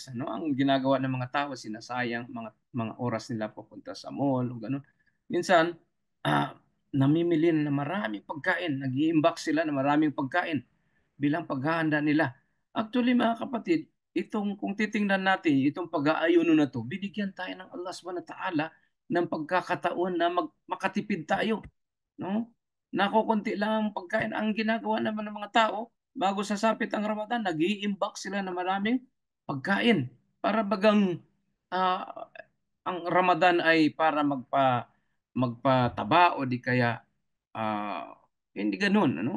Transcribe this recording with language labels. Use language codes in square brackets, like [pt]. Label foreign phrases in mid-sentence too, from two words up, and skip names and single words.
[tl] Ano ang ginagawa ng mga tao? Sinasayang mga oras nila papunta sa mall o gano'n. Minsan, ah, namimili na maraming pagkain. Nag-i-imbak sila na maraming pagkain bilang paghahanda nila. Actually, mga kapatid, kung titingnan natin, itong pag-aayuno na to, binigyan tayo ng Allah [ar] سبحانه وتعالى [tl] ng pagkakataon na makatipid tayo. No? Nakukunti lang ang pagkain. Ang ginagawa naman ng mga tao, bago sasapit ang Ramadan, nag-i-imbak sila ng maraming pagkain. Para bagang ah, ang Ramadan ay para magpataba o di kaya ah, hindi ganun, ano?